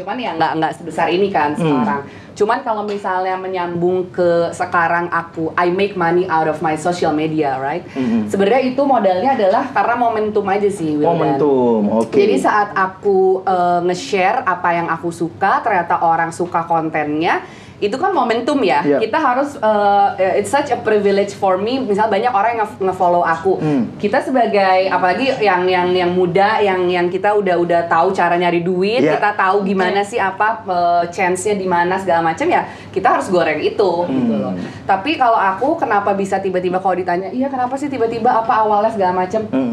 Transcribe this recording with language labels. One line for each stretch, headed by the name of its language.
Indonesian: Cuman ya nggak sebesar ini kan sekarang. Cuman kalau misalnya menyambung ke sekarang
English: I make money out of my social media, right?
Indonesian: Sebenarnya itu modalnya adalah karena momentum aja sih, Wildan. Momentum, Jadi saat aku nge-share apa yang aku suka, ternyata orang suka kontennya, itu kan momentum ya. Kita harus
English: it's such a privilege for me.
Indonesian: Misal banyak orang yang nge-follow aku. Kita sebagai apalagi yang muda yang kita udah tahu cara nyari duit, kita tahu gimana sih apa chance-nya di mana segala macam ya. Kita harus goreng itu gitu loh. Tapi kalau aku kenapa bisa tiba-tiba kalau ditanya, "Iya, kenapa sih tiba-tiba apa awalnya segala macam?"